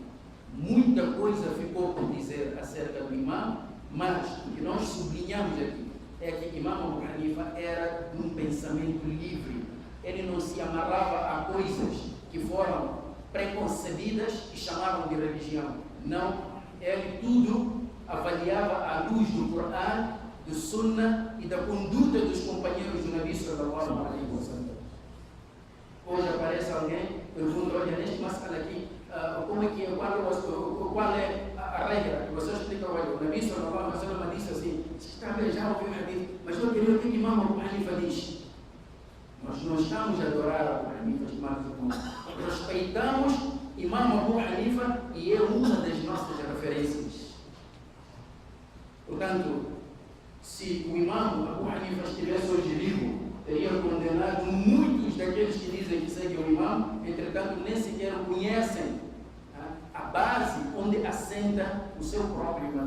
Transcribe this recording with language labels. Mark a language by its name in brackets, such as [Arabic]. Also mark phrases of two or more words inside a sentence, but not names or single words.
[Portuguese] Muita coisa ficou por dizer acerca do Imam, mas o que nós sublinhamos aqui é que Imam Abu Hanifa era de um pensamento livre. Ele não se amarrava a coisas que foram preconcebidas e chamavam de religião. Não, ele tudo avaliava à luz do Corão, do Sunnah e da conduta dos companheiros do [Arabic] نبي صلى الله عليه وسلم. [Portuguese] Hoje aparece alguém, pergunta: olha, neste masala aqui, como é que é, qual é a regra? E você explica: olha, o [Arabic] نبي صلى الله عليه وسلم [Portuguese] disse assim, já ouviu o hadith, mas eu queria o que Imam Abu Hanifa diz. Nós não estamos a adorar Abu Hanifa, estimados irmãos. Respeitamos Imam Abu Hanifa e é uma das nossas referências. Portanto, se o Imam Abu Hanifa estivesse hoje vivo, teria condenado muitos daqueles que dizem que seguem o Imam, entretanto nem sequer conhecem a base onde assenta o seu próprio Imam.